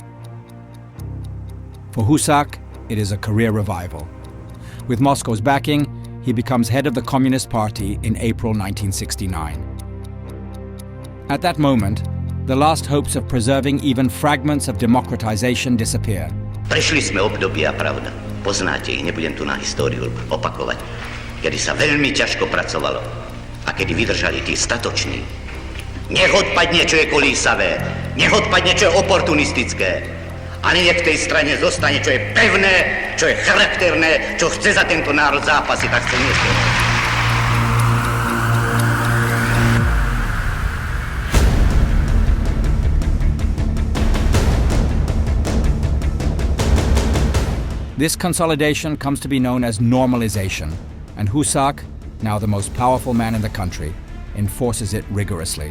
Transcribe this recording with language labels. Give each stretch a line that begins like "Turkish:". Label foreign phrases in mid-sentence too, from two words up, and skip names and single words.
English: For Husák, it is a career revival. With Moscow's backing, he becomes head of the Communist Party in April 1969. At that moment, the last hopes of preserving even fragments of democratization disappear.
Slovak: Prešli sme obdobia, pravda. Poznáte ich, nebudem tu na históriu opakovať. Kedy sa veľmi ťažko pracovalo a kedy vydržali tí statoční, Nech odpadne, čo je kolísavé, nech odpadne, čo je oportunistické. Ale nech v tej strane zostane, čo je pevné, čo je charakterné, čo chce za tento národ zápasiť, tak chce niečo.
English: This consolidation comes to be known as normalization, and Husák, now the most powerful man in the country, enforces it rigorously.